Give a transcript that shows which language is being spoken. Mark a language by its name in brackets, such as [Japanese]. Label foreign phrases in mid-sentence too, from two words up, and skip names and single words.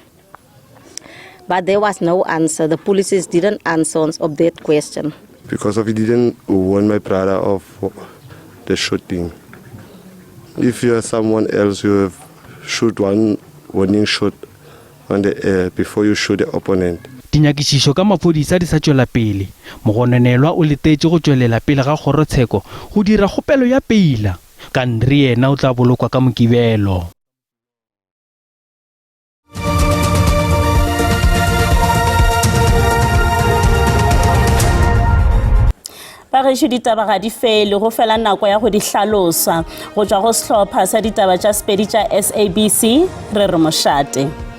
[English] But there was no answer. The police didn't answer of that question. Because he didn't warn my brother of the shooting. If you are someone else, you have shoot one warning shot on the air before you shoot the opponent. [Northern Sotho] Dinyakišišo ka maphodisa di sa tšwela pele. Mogononelwa o letetše go tšwelela pele ga kgorotsheko go dira kgopelo ya peila. Kandri yena o tla bolokwa ka mokibelo. Bagešo ditaba ga di fele go fela nako ya go di hlalosa go tšwa go sehlopha sa ditaba tša Sepedi tša SABC re re mošate.